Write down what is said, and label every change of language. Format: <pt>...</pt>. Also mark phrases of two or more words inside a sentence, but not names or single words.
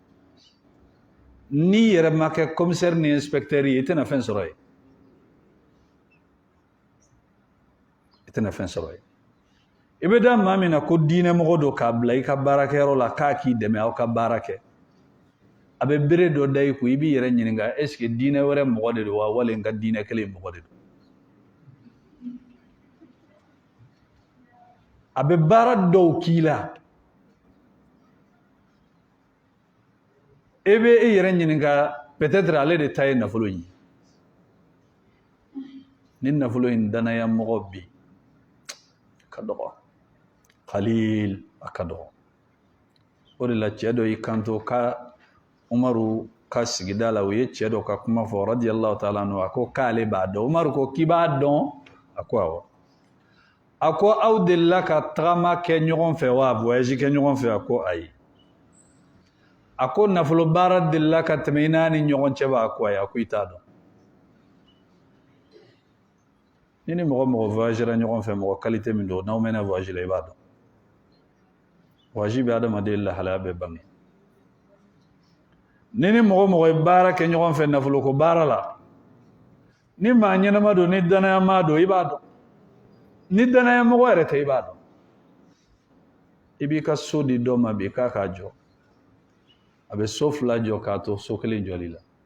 <bm>n'i yɛrɛ ma kɛ commissaire ni inspecteur ye i tɛna fɛn sɔrɔ yen i tɛna fɛn sɔrɔ yen i bɛ da maa min na ko diinɛmɔgɔ don k'a bila i ka baarakɛyɔrɔ la k'a k'i dɛmɛ aw ka baara kɛ a bɛ bere dɔ da i kun i b'i yɛrɛ ɲininka</bm> <fr>est ce que</fr> <bm>diinɛ wɛrɛ mɔgɔ de don wa wali n ka diinɛ kelen mɔgɔ de don a bɛ baara dɔw k'i la e bɛ e yɛrɛ ɲininka peut-être ale de ta ye nafolo in ye ni nafolo in danaya mɔgɔ bi ka dɔgɔ Khalil a ka dɔgɔ o de la cɛ dɔ y'i kanto ka Umaru ka sigida la u ye cɛ dɔ ka kuma fɔ</bm> <ar>رضي الله تعالى عنه</ar> <bm>a ko k'ale b'a dɔn Umaru ko k'i b'a dɔn a ko awɔ a ko aw delila ka tagama kɛ ɲɔgɔn fɛ wa voyage kɛ ɲɔgɔn fɛ a ko ayi a ko nafolo baara delila ka tɛmɛ i n'a ni ɲɔgɔn cɛ b'a ko ayi a ko i t'a dɔn ni ni mɔgɔ mɔgɔ voyagera ɲɔgɔn fɛ mɔgɔ qualité min don n'aw mɛnna voyage la i b'a dɔn voyage bɛ adamaden lahalaya bɛɛ bange ni ni mɔgɔ mɔgɔ ye baara kɛ ɲɔgɔn fɛ nafolo ko baara la ni maa ɲɛnama don ni danayama don i b'a dɔn ni danayamɔgɔ yɛrɛ tɛ i b'a dɔn i b'i ka so di dɔ ma bi k'a k'a jɔ a bɛ so fila jɔ k'a to so kelen jɔli la</bm>